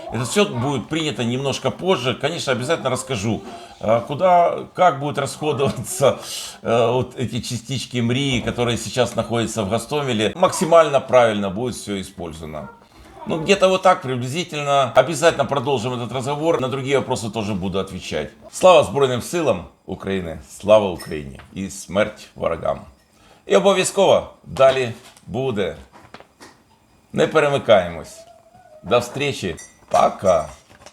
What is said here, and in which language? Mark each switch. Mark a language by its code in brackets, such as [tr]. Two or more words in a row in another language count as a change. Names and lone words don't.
[ru] Это все будет принято немножко позже. Конечно, обязательно расскажу, куда, как будут расходоваться вот эти частички МРИ, которые сейчас находятся в Гостомеле. Максимально правильно будет все использовано. Ну, где-то вот так приблизительно. Обязательно продолжим этот разговор. На другие вопросы тоже буду отвечать. [uk] Слава Збройним силам України, слава Україні і смерть ворогам. І обов'язково далі буде. Не перемикаємось. [ru] До встречи. Пока.